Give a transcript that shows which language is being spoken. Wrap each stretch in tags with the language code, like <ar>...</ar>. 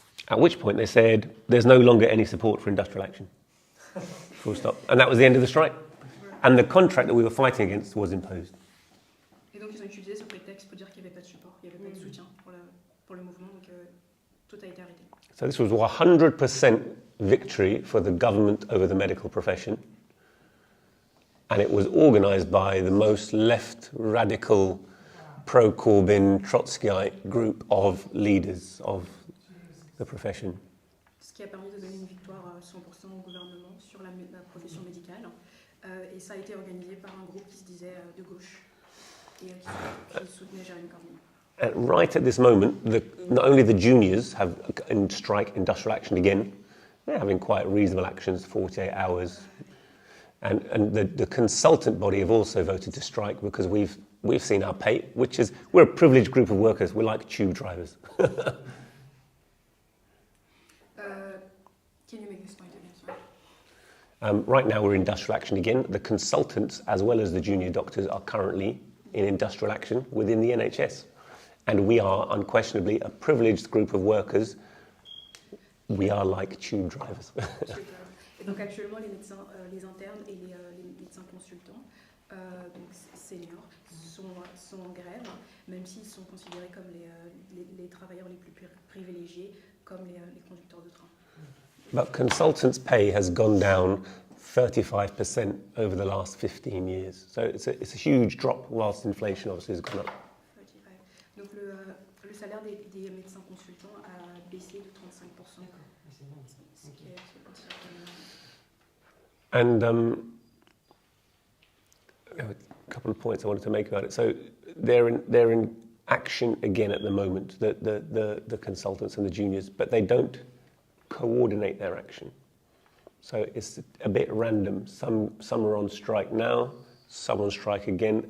<en>At which point they said, there's no longer any support for industrial action. Full stop. And that was the end of the strike. And the contract that we were fighting against was imposed.</en> <fr>Et donc ils ont utilisé ce prétexte pour dire qu'il n'y avait pas de support, il n'y avait pas de soutien pour le mouvement, donc tout a été arrêté.</fr> <en>So this was 100% victory for the government over the medical profession. And it was organised by the most left radical pro-Corbyn Trotskyite group of leaders of the profession.</en> <fr>Ce qui a permis de donner une victoire 100% au gouvernement sur la profession médicale. Et ça a été organisé par un groupe qui se disait de gauche et qui soutenait Jeremy Corbyn.</fr> <en>And right at this moment, not only the juniors have in strike industrial action again, they're having quite reasonable actions, 48 hours. And the consultant body have also voted to strike because we've seen our pay, which is, we're a privileged group of workers. We're like tube drivers. Can you make this point again, sorry? Right now we're in industrial action again. The consultants, as well as the junior doctors, are currently in industrial action within the NHS. And we are unquestionably a privileged group of workers. We are like tube drivers.</en> <fr>Et donc actuellement, les médecins, les internes et les médecins consultants, donc seniors, sont en grève, même s'ils sont considérés comme les travailleurs les plus privilégiés, comme les conducteurs de train.</fr> <en>But consultants' pay has gone down 35% over the last 15 years. So it's a huge drop, whilst inflation obviously has gone up. 35.</en> <fr>Donc le salaire des médecins consultants a baissé de 35%. Ce qui est considéré comme...</fr> <en>And a couple of points I wanted to make about it. So they're in action again at the moment, the consultants and the juniors, but they don't coordinate their action. So it's a bit random. Some are on strike now, some on strike again.</en>